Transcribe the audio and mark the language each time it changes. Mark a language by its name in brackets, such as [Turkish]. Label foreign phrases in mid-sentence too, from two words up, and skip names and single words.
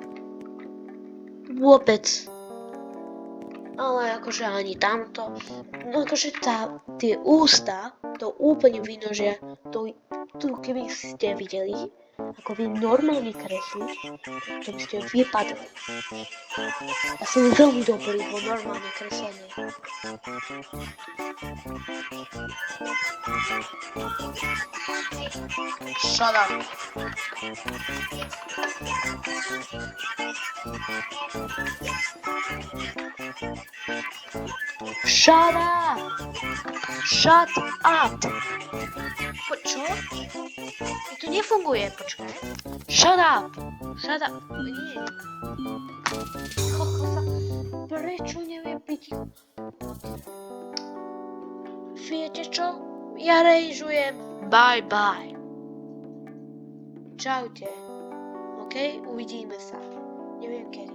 [Slovak] Vôbec. Ale akože ani tamto. No akože tie ústa to úplne vynožia. Tu keby ste videli, ako vy normálne kreslíš, to by ste vypadli. Ja som veľmi dobrý vo normálne kreslenie. [English] Shut up. Shut up! Shut up! [Slovak] Čo? To nefunguje, počkaj. [English] Shut up! Shut up! [Slovak] Nie. Kokosa, prečo neviem byť? Viete čo? Ja rejžujem. [English] Bye bye. [Slovak] Čaute. OK? Uvidíme sa. Neviem kedy.